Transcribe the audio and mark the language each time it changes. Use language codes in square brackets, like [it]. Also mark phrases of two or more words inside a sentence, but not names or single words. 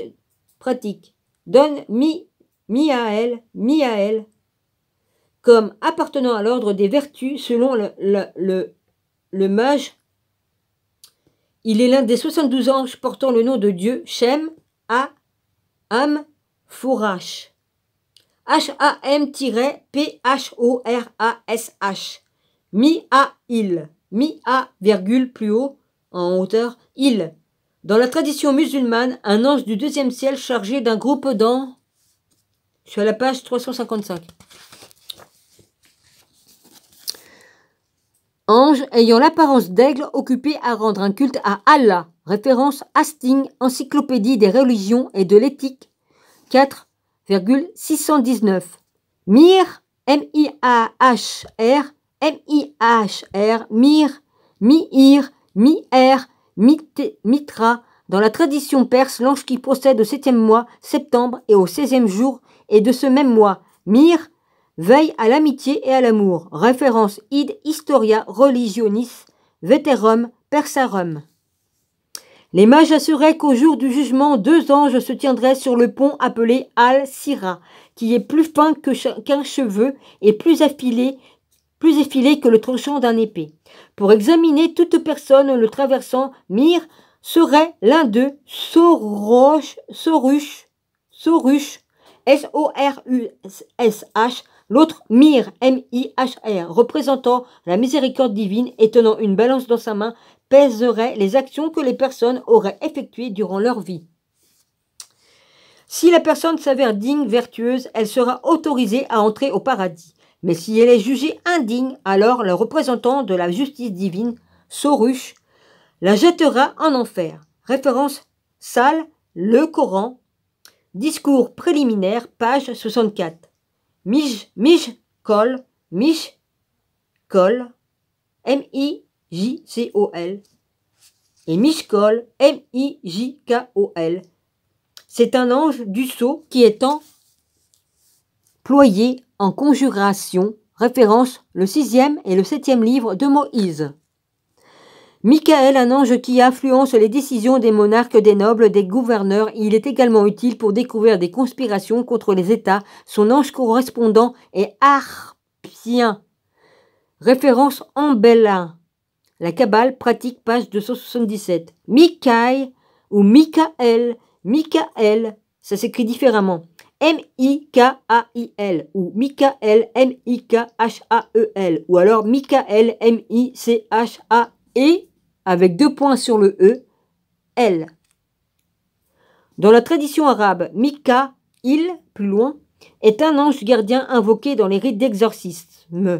[fr] Donne Miaël, comme appartenant à l'ordre des vertus selon le mage. Il est l'un des 72 anges portant le nom de Dieu, Shem, Am, Fourash. H-A-M-P-H-O-R-A-S-H. Mi-A-Il. Mi-A, plus haut, en hauteur, il. Dans la tradition musulmane, un ange du 2e ciel chargé d'un groupe d'anges. Je suis à la page 355. Ange ayant l'apparence d'aigle occupé à rendre un culte à Allah. Référence Hastings, Encyclopédie des religions et de l'éthique, 4,619. Mir, M-I-A-H-R, M-I-H-R, Mir, Mi-Ir, Mi-Er, Mitra. Dans la tradition perse, l'ange qui procède au 7e mois, septembre, et au 16e jour, et de ce même mois, Mir, veille à l'amitié et à l'amour. Référence Id Historia Religionis Veterum Persarum. Les mages assuraient qu'au jour du jugement, 2 anges se tiendraient sur le pont appelé Al-Sira, qui est plus fin qu'un cheveu et plus effilé que le tranchant d'un épée. Pour examiner toute personne le traversant, Mir serait l'un d'eux, Sorush, S-O-R-U-S-H, l'autre Mir, M-I-H-R, représentant la miséricorde divine et tenant une balance dans sa main, pèserait les actions que les personnes auraient effectuées durant leur vie. Si la personne s'avère digne, vertueuse, elle sera autorisée à entrer au paradis. Mais si elle est jugée indigne, alors le représentant de la justice divine, Sorush, la jettera en enfer. Référence Sal, le Coran, discours préliminaire, page 64. Mijkol, M-I-J-C-O-L, et Mishkol, M-I-J-K-O-L. C'est un ange du sceau qui est employé en conjuration, référence le 6e et le 7e livre de Moïse. Michael, un ange qui influence les décisions des monarques, des nobles, des gouverneurs, il est également utile pour découvrir des conspirations contre les États. Son ange correspondant est Harpien. Référence Ambelin. La Kabbale pratique, page 277. Mikaï ou Michael, ça s'écrit différemment. M-I-K-A-I-L ou Michael, M-I-K-H-A-E-L ou alors Michael, M-I-C-H-A-E avec 2 points sur le E, L. Dans la tradition arabe, Mikaïl, plus loin, est un ange gardien invoqué dans les rites d'exorcisme.